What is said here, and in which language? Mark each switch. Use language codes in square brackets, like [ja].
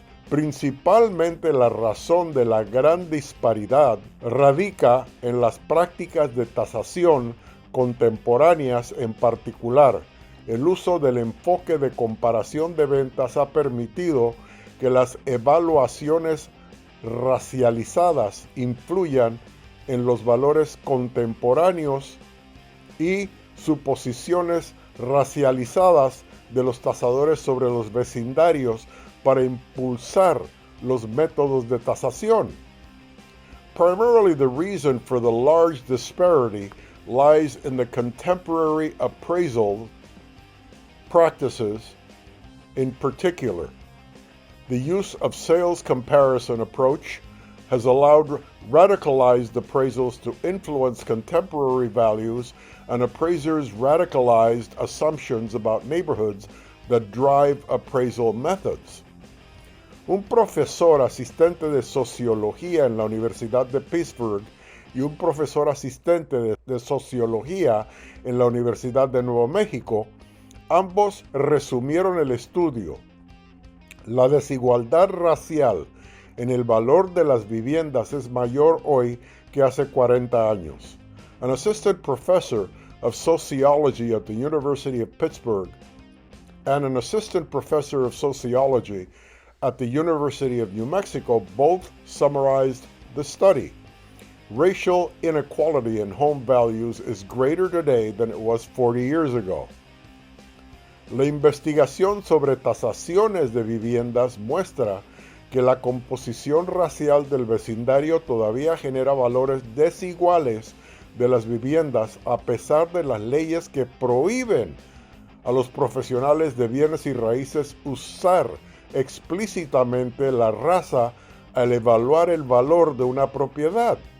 [es] Principalmente la razón de la gran disparidad radica en las prácticas de tasación contemporáneas, en particular. El uso del enfoque de comparación de ventas ha permitido que las evaluaciones racializadas influyan en los valores contemporáneos y suposiciones racializadas de los tasadores sobre los vecindarios para impulsar los métodos de tasación. [en] Primarily, the reason for the large disparity lies in the contemporary appraisal practices. In particular, the use of sales comparison approach has allowed radicalized appraisals to influence contemporary values and appraisers' radicalized assumptions about neighborhoods that drive appraisal methods. [es] Un profesor asistente de sociología en la Universidad de Pittsburgh y un profesor asistente de sociología en la Universidad de Nuevo México, ambos resumieron el estudio. La desigualdad racial en el valor de las viviendas es mayor hoy que hace 40 años. [en] An assistant professor of sociology at the University of Pittsburgh and an assistant professor of sociology at the University of New Mexico both summarized the study. Racial inequality in home values is greater today than it was 40 years ago. [es] La investigación sobre tasaciones de viviendas muestra que la composición racial del vecindario todavía genera valores desiguales de las viviendas a pesar de las leyes que prohíben a los profesionales de bienes y raíces usar explícitamente la raza al evaluar el valor de una propiedad.